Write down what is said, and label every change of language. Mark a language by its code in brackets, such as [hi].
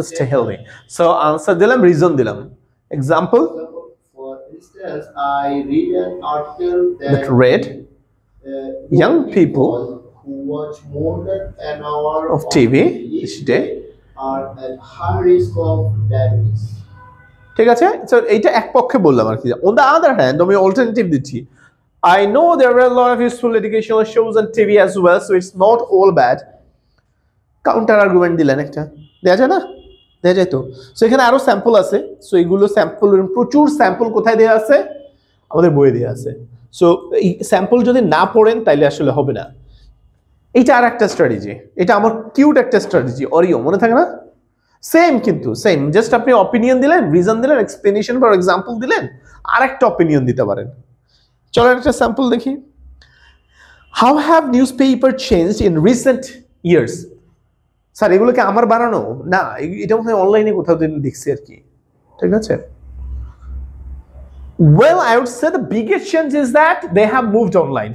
[en] to stay healthy. So [bn] answer dilam, reason dilam. [en] Example, For instance, I read an article that read young people who watch more than an hour of TV each day are at high risk of diabetes. [bn] ঠিক আছে। So এইটা এক পক্ষে বললাম আর কি। [en] on the other hand [bn] আমি alternative দিচ্ছি। [en] I know there are a lot of useful educational shows on TV as well, so it's not all bad. [bn] Counter argument দিলেন একটা, দেয়া যায় না? দেয়া যায় তো। সো এখানে আরো স্যাম্পল আছে। সো এগুলো স্যাম্পল, প্রচুর স্যাম্পল কোথায় দেয়া আছে? আমাদের বইয়ে দেয়া আছে। সো এই স্যাম্পল যদি না পড়েন তাইলে আসলে হবে না। এইটা আর একটা স্ট্র্যাটেজি, এটা আমার কিউট একটা স্ট্র্যাটেজি, অরিও, মনে থাকে না? সেম, কিন্তু সেম, জাস্ট আপনি অপিনিয়ন দিলেন, রিজন দিলেন, এক্সপ্লেনেশন বা এক্সাম্পল দিলেন, আর একটা অপিনিয়ন দিতে পারেন। চলো একটা স্যাম্পল দেখি। [en] How have newspaper changed in recent years? [bn] Sir এগুলোকে আমার বানানো না, এটা মনে হয় অনলাইনে কোথাও দিন দেখছি আর কি। ঠিক আছে। [en] Well, I would say the biggest change is that they have moved online.